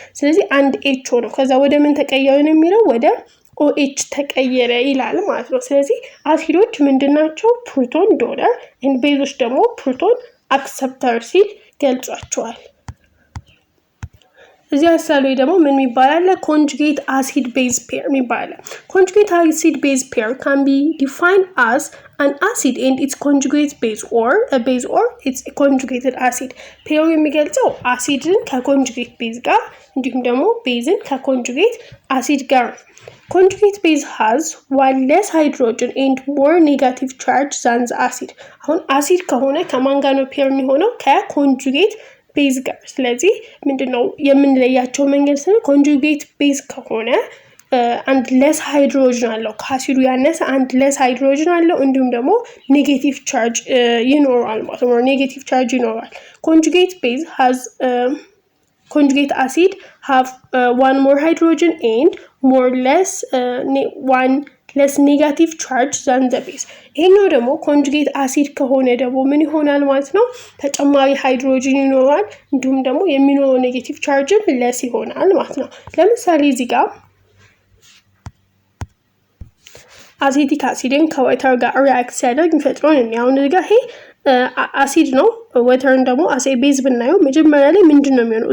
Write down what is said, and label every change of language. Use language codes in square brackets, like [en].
[am] ስለዚህ አንድ H ሆነ። ከዛ ወደ ምን ተቀየረ ነው የሚለው? ወደ OH ተቀየረ ይላል ማለት ነው። ስለዚህ አሲዶች ምንድናቸው? ፕሮቶን ዶነር and ቤዞች ደግሞ ፕሮቶን አክሰፕተር ሲል ገልጿቸዋል። እዚህ ሐሳብ ላይ ደግሞ ምን ይባላል? [en] conjugate acid base pair ይባላል። conjugate acid base pair can be defined as an acid and its conjugate base or a base or its a conjugated acid። [am] ፔሩ የሚገልጸው አሲድን ከኮንጁጌት ቤዝ ጋር እንዲሁም ደግሞ ቤዝን ከኮንጁጌት አሲድ ጋር። [en] conjugate base has one less hydrogen and more negative charge than the acid። [am] አሁን አሲድ ከሆነ ከማን ጋር ነው ፔር የሚሆነው? ከኮንጁጌት ቤዝ ጋር። ስለዚህ ምንድነው የምንለያቸው መንገድ ስለ ኮንጁጌት ቤዝ ከሆነ አንድ less hydrogen አለው፣ ከአሲዱ ያነሰ አንድ less hydrogen አለው፣ እንዲሁም ደግሞ ኔጌቲቭ ቻርጅ ይኖራል ማለት ነው። ኔጌቲቭ ቻርጅ ይኖራል። [en] conjugate base has conjugate acid have one more hydrogen and more less one less negative charge than the base። [am] ይሄኛው ደግሞ ኮንጁጌት አሲድ ከሆነ ደግሞ ምን ይሆናል ማለት ነው? ተጨማሪ ሃይድሮጅን ይኖራል፣ እንዲሁም ደግሞ የሚኖረው ኔጌቲቭ ቻርጅም ለስ ይሆናል ማለት ነው። ለምሳሌ እዚህ ጋር አሴቲክ አሲድን ከወተር ጋር ሪአክት ሲያደርግ የሚፈጥረውን አሁን እዚህ ጋር ይሄ አሲድ ነው። ወተርን ደግሞ አሴ ቤዝ ብናየው መጀመሪያ ላይ ምንድነው የሚሆነው?